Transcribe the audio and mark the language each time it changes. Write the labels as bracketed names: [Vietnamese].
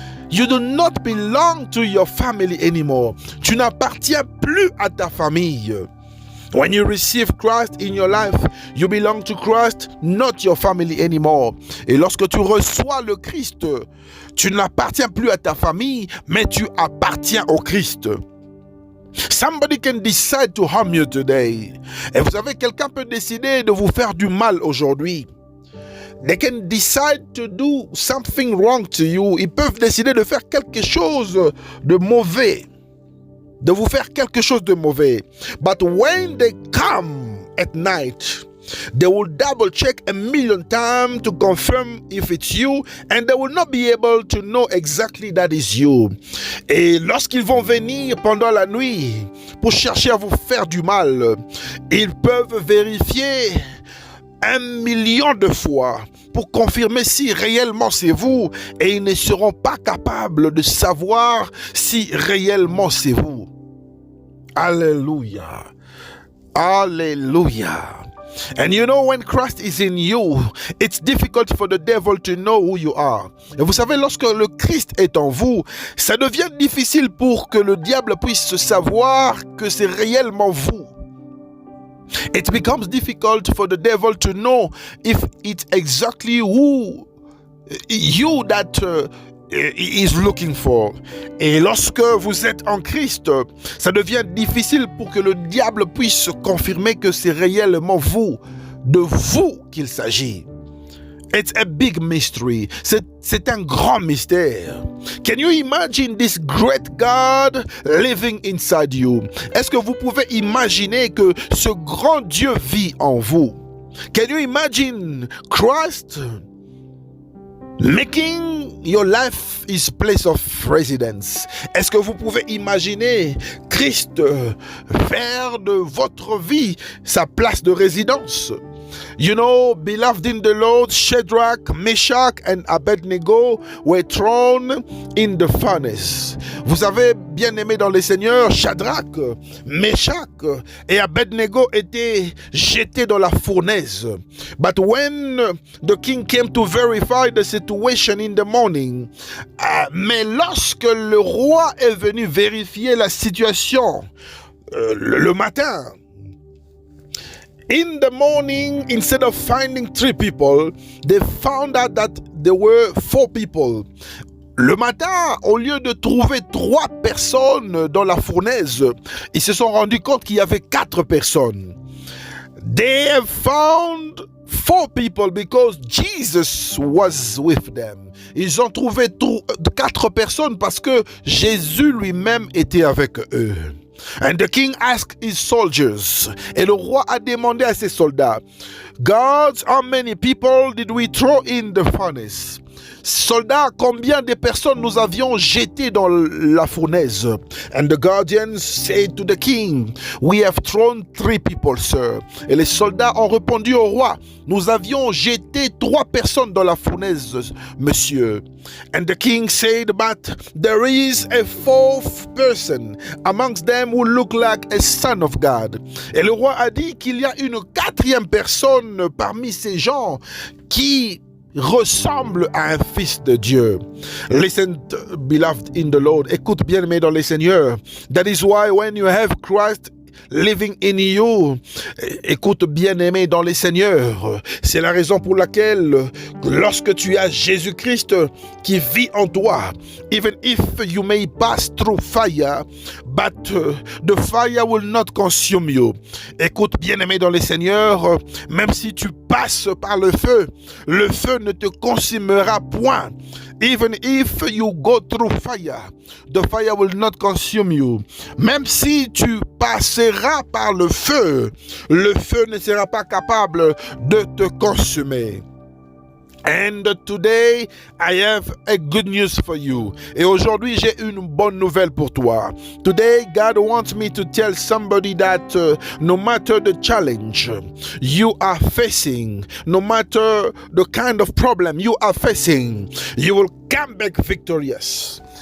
[English] You do not belong to your family anymore. [French] Tu n'appartiens plus à ta famille. [English] When you receive Christ in your life, you belong to Christ, not your family anymore. [French] Et lorsque tu reçois le Christ, tu n'appartiens plus à ta famille, mais tu appartiens au Christ. [English] Somebody can decide to harm you today. [French] Et vous savez, quelqu'un peut décider de vous faire du mal aujourd'hui. [English] They can decide to do something wrong to you. [French] Ils peuvent décider de faire quelque chose de mauvais. De vous faire quelque chose de mauvais. [English] But when they come at night, they will double check 1,000,000 times to confirm if it's you, and they will not be able to know exactly that is you. [French] Et lorsqu'ils vont venir pendant la nuit pour chercher à vous faire du mal, ils peuvent vérifier 1,000,000 de fois pour confirmer si réellement c'est vous, et ils ne seront pas capables de savoir si réellement c'est vous. Alléluia. Alléluia. [English] And you know, when Christ is in you, it's difficult for the devil to know who you are. [French] Et vous savez, lorsque le Christ est en vous, ça devient difficile pour que le diable puisse savoir que c'est réellement vous. [English] It becomes difficult for the devil to know if it's exactly who you that he is looking for. [French] Et lorsque vous êtes en Christ, ça devient difficile pour que le diable puisse confirmer que c'est réellement vous, de vous qu'il s'agit. [English] It's a big mystery. [French] C'est un grand mystère. [English] Can you imagine this great God living inside you? [French] Est-ce que vous pouvez imaginer que ce grand Dieu vit en vous? [English] Can you imagine Christ making your life his place of residence? [French] Est-ce que vous pouvez imaginer Christ faire de votre vie sa place de résidence? [English] You know, beloved in the Lord, Shadrach, Meshach and Abednego were thrown in the furnace. [French] Vous avez bien aimé dans le Seigneur, Shadrach, Meshach et Abednego étaient jetés dans la fournaise. [English] But when the king came to verify the situation in the morning, [French] mais lorsque le roi est venu vérifier la situation le matin, [English] in the morning, instead of finding 3 people, they found out that there were 4 people. [French] Le matin, au lieu de trouver 3 personnes dans la fournaise, ils se sont rendus compte qu'il y avait 4 personnes. [English] They have found 4 people because Jesus was with them. [French] Ils ont trouvé 4 personnes parce que Jésus lui-même était avec eux. [English] And the king asked his soldiers, [French] et le roi a demandé à ses soldats, [English] Guards, how many people did we throw in the furnace? [French] Soldats, combien de personnes nous avions jetées dans la fournaise? [English] And the guardians said to the king, We have thrown 3 people, sir. [French] Et les soldats ont répondu au roi, nous avions jeté 3 personnes dans la fournaise, monsieur. [English] And the king said, But there is a 4th person amongst them who look like a son of God. [French] Et le roi a dit qu'il y a une 4e personne parmi ces gens qui ressemble à un fils de Dieu. [English] Listen, beloved in the Lord. [French] Écoute bien aimé dans le Seigneur. [English] That is why when you have Christ living in you, [French] écoute bien aimé dans le Seigneur, c'est la raison pour laquelle lorsque tu as Jésus-Christ qui vit en toi, [English] even if you may pass through fire, but the fire will not consume you. [French] Écoute bien aimé dans le Seigneur, même si tu passes par le feu ne te consumera point. [English] Even if you go through fire, the fire will not consume you. [French] Même si tu passeras par le feu ne sera pas capable de te consumer. [English] And today, I have a good news for you. [French] Et aujourd'hui, j'ai une bonne nouvelle pour toi. [English] Today, God wants me to tell somebody that no matter the challenge you are facing, no matter the kind of problem you are facing, you will come back victorious.